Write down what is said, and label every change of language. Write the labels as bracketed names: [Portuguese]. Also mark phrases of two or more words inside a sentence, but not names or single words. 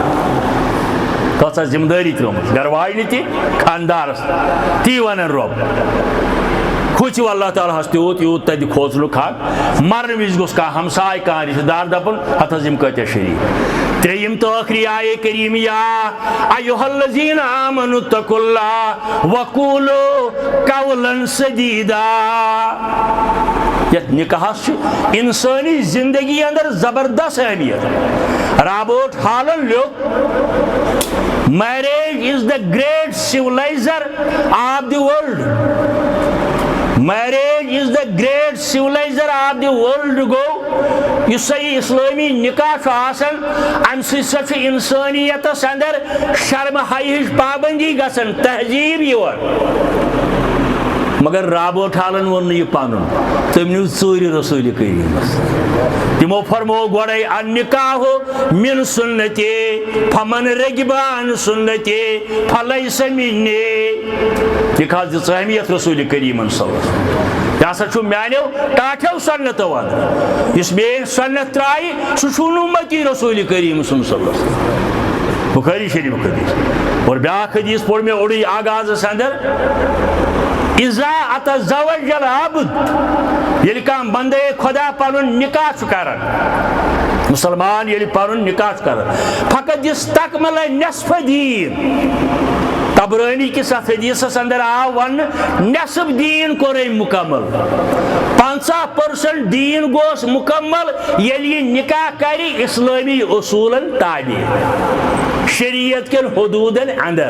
[Kashmiri] کۭژاہ ذمہٕ دٲری ترٲومٕژ گھر واجنہِ تہِ خاندارس تی ونان رۄب کھوٗژِو اللہ تعالیٰ ہس تیوٗت یوٗت تتہِ کھوژنُک حق مرنہٕ وِزِ گوٚژھ کانٛہہ ہمساے کانٛہہ رشتہٕ دار دپُن ہتھ حظ یِم کۭتیاہ شریٖف ترٛیٚیِم تہٕ ٲخری آیے کریٖم [Arabic] یا ایُہا الذیٖنَ آمنوا اتقوا اللہ وقولوا قولا سدیٖدا [Kashmiri] یت نکاحس انسانی زندگی اندر زبردست اہمیت. [English] رابرٹ ہالن لیوٚکھ Marriage is the great civilizer of the world. Marriage is the great civilizer of the world [Kashmiri] گو یُس سا یہ اسلامی نکاح چھُ آسان امہِ سۭتۍ سا چھُ انسٲنیتس اندر شرم حیا ہٕچ پابندی گژھان تہذیب یِوان. مگر رابرٹ ہالن وون نہٕ یہِ پنُن تٔمۍ نیوٗ ژوٗرِ رسول کریٖمس. تمو فرمو گۄڈے [Arabic] النکاح من سنتی فمن رغب عن سنتی فلیس منی. [Kashmiri] نکاح دِژ اہمیت رسول کریٖمن صلی اللہ علیہ وسلم. یہ ہسا چھُ میانیو ٹاٹھیو سنتو اندر یُس میٲنۍ سنت ترایہِ سُہ چھُنہٕ اُمتی رسول کریم صلی اللہ علیہ وسلم. بخاری شریف حدیث. اور بیاکھ حدیث پوٚر مےٚ اوٚڑُے آغازس اندر [Arabic] اذا اتزوج العبد [Kashmiri] ییٚلہِ کانٛہہ بندے خدا پنُن نکاح چھُ کران مسلمان ییٚلہِ پنُن نکاح چھُ کران فقط [Arabic] استکمل نصف دین. [Kashmiri] تبرانی کس اتھ حدیثس اندر آو ون نصف دین کوٚر أمۍ مکمل. 50% دین گوس مکمل ییٚلہِ یہِ نکاح کرِ اسلٲمی اصوٗلن تابع شریعت کن حدودن اندر.